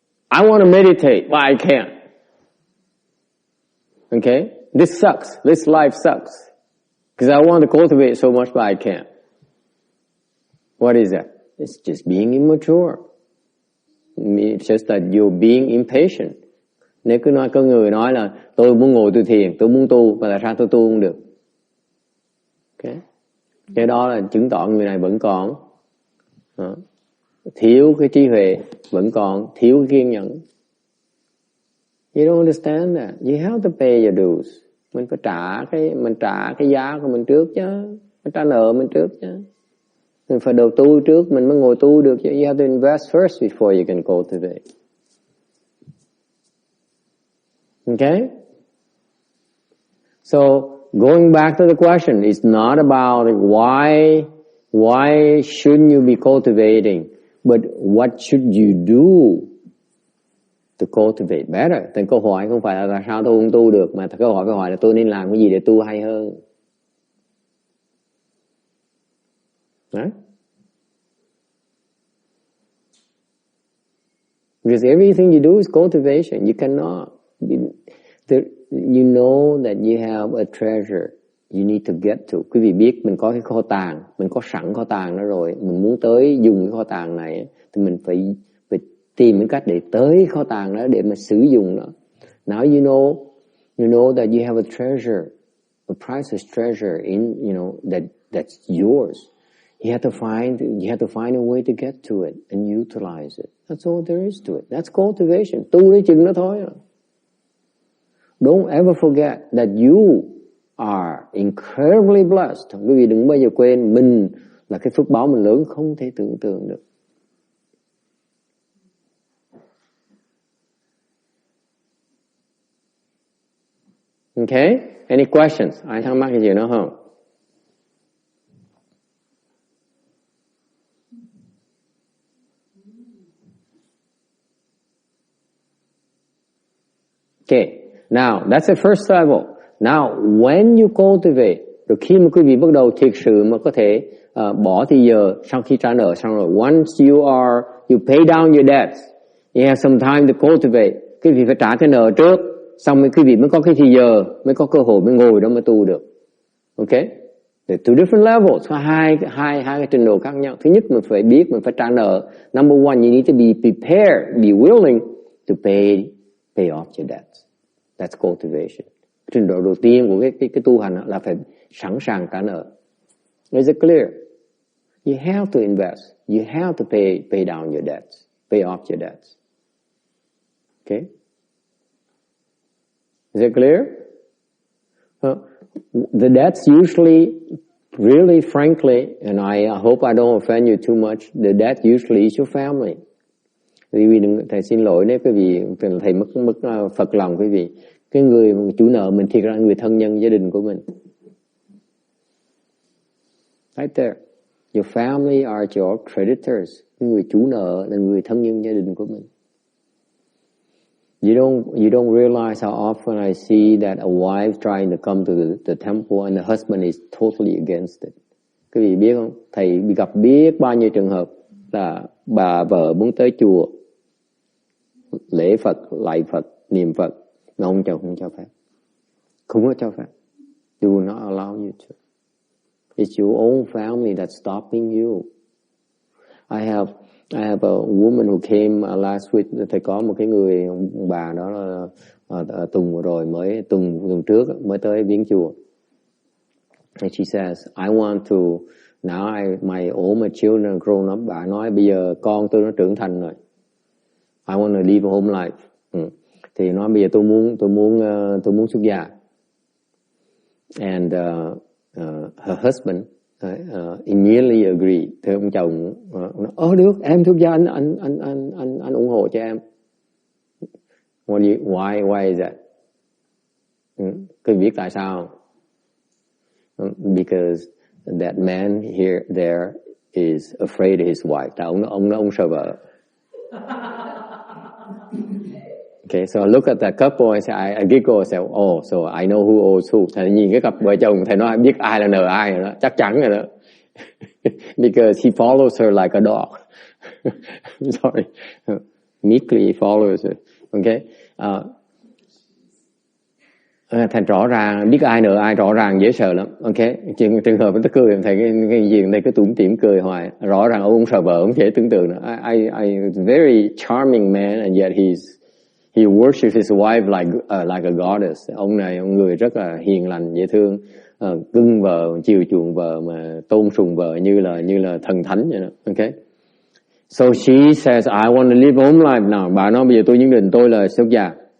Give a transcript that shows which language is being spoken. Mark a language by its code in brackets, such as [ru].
[en] I want to meditate, but I can't. Okay? This sucks. This life sucks. Because I want to cultivate so much, but I can't. What is that? It's just being immature. It's just that you're being impatient. [vi] Nếu cứ nói, có người nói là tôi muốn ngồi tôi thiền, tôi muốn tu, và tại sao tôi tu không được? Okay. Cái đó là chứng tỏ người này vẫn còn thiếu cái trí huệ, vẫn còn thiếu cái kiên nhẫn. [en] You don't understand that. You have to pay your dues. [vi] Mình phải trả cái giá của mình trước chứ, mình trả nợ mình trước chứ. Mình phải đầu tư trước mình mới ngồi tu được chứ. [en] You have to invest first before you can cultivate. Okay? So going back to the question, it's not about why shouldn't you be cultivating, but what should you do to cultivate better. [vi] Thì câu hỏi không phải là sao tôi không tu được, mà câu hỏi là tôi nên làm cái gì để tu hay hơn. [en] Right? Because everything you do is cultivation. You cannot. You know that you have a treasure you need to get to. [vi] Quý vị biết mình có cái kho tàng, mình có sẵn kho tàng đó rồi, mình muốn tới dùng cái kho tàng này thì mình phải tìm những cách để tới kho tàng đó để mà sử dụng nó. [en] Now you know that you have a treasure, a priceless treasure in, that's yours. You have to find a way to get to it and utilize it. That's all there is to it. That's cultivation. [vi] Tu đến chừng đó thôi. [en] Don't ever forget that you are incredibly blessed. [vi] Quý vị đừng bao giờ quên mình là cái phước báo mình lớn không thể tưởng tượng được. [en] Okay? Any questions? [vi] Ai thắc mắc cái gì nữa không? [en] Okay. Now, that's the first level. Now, when you cultivate, [vi] rồi khi mà quý vị bắt đầu thực sự mà có thể bỏ thì giờ sau khi trả nợ xong rồi, [en] once you pay down your debts, you have some time to cultivate. [vi] Quý vị phải trả cái nợ trước, xong rồi quý vị mới có cái thì giờ, mới có cơ hội mới ngồi đó mới tu được. Okay? [en] There's two different levels, [vi] có hai cái trình độ khác nhau. Thứ nhất mình phải biết mình phải trả nợ. [en] Number one, you need to be prepared, be willing to pay off your debts. That's cultivation. Trình độ đầu tiên của cái tu hành là phải sẵn sàng trả nợ. Is it clear? You have to invest. You have to pay down your debts. Pay off your debts. Okay? Is it clear? The debts usually, really frankly, and I hope I don't offend you too much, the debt usually is your family. [vi] Thầy xin lỗi nếu quý vị, thầy mất phật lòng quý vị. Cái người chủ nợ mình thiệt ra người thân nhân gia đình của mình. [en] Right there. Your family are your creditors. [vi] Người chủ nợ là người thân nhân gia đình của mình. [en] You don't realize how often I see that a wife trying to come to the temple and the husband is totally against it. [vi] Quý vị biết không? Thầy gặp biết bao nhiêu trường hợp là bà vợ muốn tới chùa lễ Phật, lạy Phật, niệm Phật, mà ông chồng không cho phép. Không có cho phép. [en] They will not allow you to. It's your own family that's stopping you. I have a woman who came last week. [vi] Thầy có một cái người bà đó là tuần vừa rồi mới tuần trước mới tới viếng chùa. [en] And she says, I want to now all my children are grown up. [vi] Bà nói bây giờ con tôi nó trưởng thành rồi. [en] I want to live a home life. [vi] Thì nói bây giờ tôi muốn xuất gia. [en] And her husband immediately agreed. [vi] Thì ông chồng nói, được, em xuất gia, anh ủng hộ cho em. [en] Why is that? [vi] Cứ biết tại sao? [en] Because that man there is afraid of his wife. [vi] Tại ông sợ vợ. [en] Okay, so I look at that couple and say, I giggle and say, oh, so I know who owes who. [vi] Thầy nhìn cái cặp vợ chồng, thầy nói biết ai là nợ ai rồi đó, chắc chắn rồi đó. [en] Because he follows her like a dog. I'm sorry. Meekly he follows her. Okay. [vi] Thành rõ ràng, biết ai nợ ai rõ ràng dễ sợ lắm. Okay. Trường hợp nó cười, thầy cái gì đây cứ tủm tỉm cười hoài. Rõ ràng ông sợ vợ, không thể tưởng tượng nữa. [en] I very charming man and yet he worships his wife like a goddess. [vi] Ông này, ông người rất là hiền lành, dễ thương, cưng vợ, chiều chuộng vợ, mà tôn sùng vợ như là thần thánh vậy đó. [en] Okay. So she says, I want to live home life now. [vi] Bà nói bây giờ tôi nhận định tôi là xuất gia.